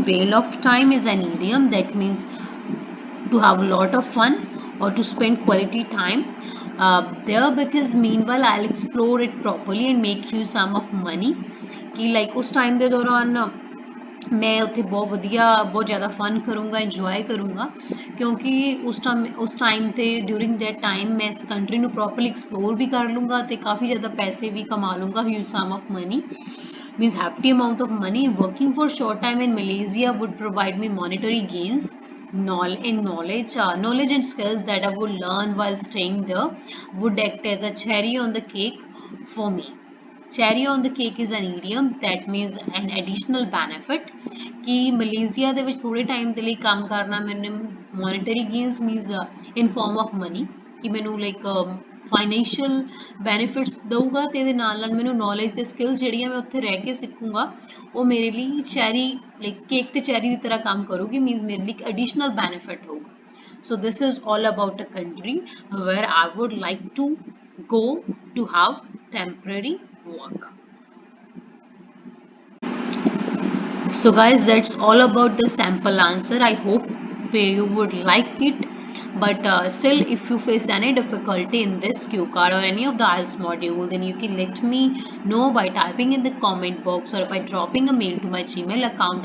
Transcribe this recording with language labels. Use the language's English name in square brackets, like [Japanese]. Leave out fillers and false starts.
[English] Whale of time is an idiom that means to have a lot of fun or to spend quality time there, because meanwhile I'll explore it properly and make you some of money, [Hindi] कि like उस time [Punjabi] ਦੇ ਦੌਰਾਨ ਮੈਂ ਉੱਥੇ ਬਹੁਤ ਵਧੀਆ ਬਹੁਤ ਜ਼ਿਆਦਾ ਫਨ ਕਰੂੰਗਾ, ਇੰਜੋਏ ਕਰੂੰਗਾ, ਕਿਉਂਕਿ ਉਸ ਟਾਈਮ ਤੇ [English] during that time [Punjabi] ਮੈਂ ਇਸ ਕੰਟਰੀ ਨੂੰ ਪ੍ਰੋਪਰਲੀ ਐਕਸਪਲੋਰ ਵੀ ਕਰ ਲੂੰਗਾ ਤੇ ਕਾਫੀ ਜ਼ਿਆਦਾ ਪੈਸੇ ਵੀ ਕਮਾ ਲੂੰਗਾ, [English] Huge sum of money means hefty amount of money. Working for short time in Malaysia would provide me monetary gains knowledge and skills that I would learn while staying there would act as a cherry on the cake for me. Cherry on the cake is an idiom that means an additional benefit, [Punjabi] कि ਮਲੇਜ਼ੀਆ ਦੇ ਵਿੱਚ ਥੋੜੇ time ਦੇ ਲਈ ਕੰਮ ਕਰਨਾ ਮੈਨੂੰ ਮੋਨੇਟਰੀ gains [English] means in form of money, [Punjabi] ਕਿ ਮੈਨੂੰ ਲਾਈਕ ਫਾਈਨੈਂਸ਼ੀਅਲ ਬੈਨੀਫਿਟਸ ਦਊਗਾ ਅਤੇ ਇਹਦੇ ਨਾਲ ਨਾਲ ਮੈਨੂੰ ਨੌਲੇਜ ਅਤੇ ਸਕਿੱਲਸ ਜਿਹੜੀਆਂ ਮੈਂ ਉੱਥੇ ਰਹਿ ਕੇ ਸਿੱਖੂੰਗਾ ਉਹ ਮੇਰੇ ਲਈ ਚੈਰੀ ਲਾਈਕ ਕੇਕ ਅਤੇ ਚੈਰੀ ਦੀ ਤਰ੍ਹਾਂ ਕੰਮ ਕਰੂਗੀ, ਮੀਨਸ ਮੇਰੇ ਲਈ ਇੱਕ ਐਡੀਸ਼ਨਲ ਬੈਨੀਫਿਟ ਹੋਊਗਾ। [English] So this is all about a country where I would like to go to have temporary work. So guys, that's all about the sample answer. I hope you would like it, but still if you face any difficulty in this cue card or any of the IELTS module, then you can let me know by typing in the comment box or by dropping a mail to my Gmail account.